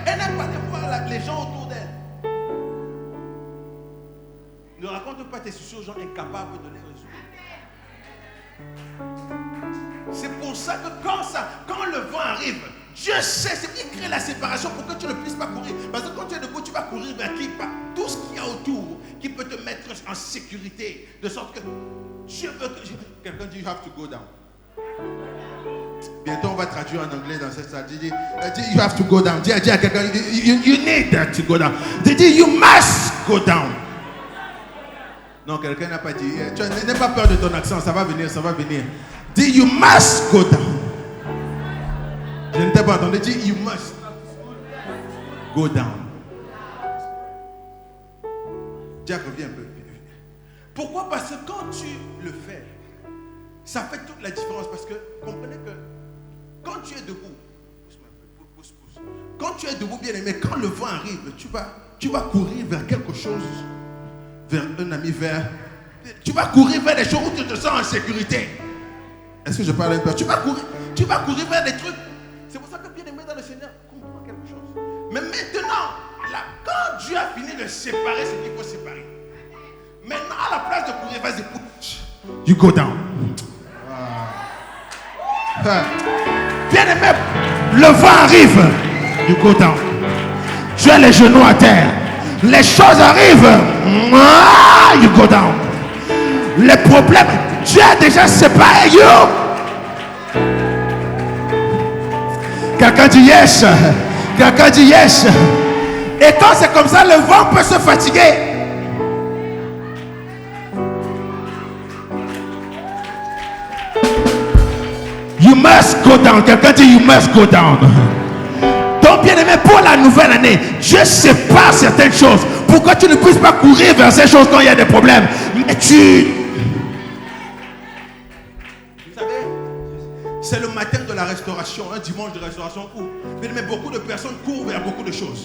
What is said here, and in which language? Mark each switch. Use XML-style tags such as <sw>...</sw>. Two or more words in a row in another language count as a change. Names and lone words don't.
<fr>Elle n'a pas allé voir les gens autour d'elle. Ne raconte pas tes soucis aux gens incapables de les résoudre. C'est pour ça que quand le vent arrive, Dieu sait, c'est qu'il crée la séparation pour que tu ne puisses pas courir. Parce que quand tu es debout, tu vas courir vers qui? Tout ce qu'il y a autour qui peut te mettre en sécurité. De sorte que Dieu veut que... Quelqu'un dit,</fr> <en>you have to go down.</en> <fr>Bientôt on va traduire en anglais dans cette salle. Dis,</fr> <en>you have to go down.</en> <fr>Dis à quelqu'un,</fr> <en>you need to go down. Dis, you must go down.</en> <fr>Non, quelqu'un n'a pas dit. N'aie pas peur de ton accent, ça va venir, ça va venir.</fr> <en>Dis, you must go down.</en> <fr>Je ne t'ai pas entendu.</fr> <en>Dis, you must go down.</en> <fr>Jack, reviens un peu. Pourquoi? Parce que quand tu le fais, ça fait toute la différence. Parce que comprenez que quand tu es debout, pousse. Quand tu es debout, bien aimé, quand le vent arrive, tu vas courir vers quelque chose, vers un ami, tu vas courir vers des choses où tu te sens en sécurité. Est-ce que je parle un peu? Tu vas courir vers des trucs bien-aimé dans le Seigneur, comprends quelque chose. Mais maintenant, là, quand Dieu a fini de séparer ce qu'il faut séparer, maintenant, à la place de courir, vas-y,</fr> <en>push. You go down.</en> <fr>Bien-aimé, le vent arrive.</fr> <en>You go down.</en> <fr>Tu as les genoux à terre. Les choses arrivent.</fr> <en>You go down.</en> <fr>Les problèmes, Dieu a déjà séparé. You. Quelqu'un dit yes. Quelqu'un dit yes. Et quand c'est comme ça, le vent peut se fatiguer.</fr> <en>You must go down.</en> <fr>Quelqu'un dit</fr> <en>you must go down.</en> <fr>Donc bien aimé, pour la nouvelle année, Dieu sépare certaines choses pour que tu ne puisses pas courir vers ces choses quand il y a des problèmes. Mais vous savez, c'est le matin de la restauration, un dimanche de restauration où bien aimé, beaucoup de personnes courent vers beaucoup de choses.</fr>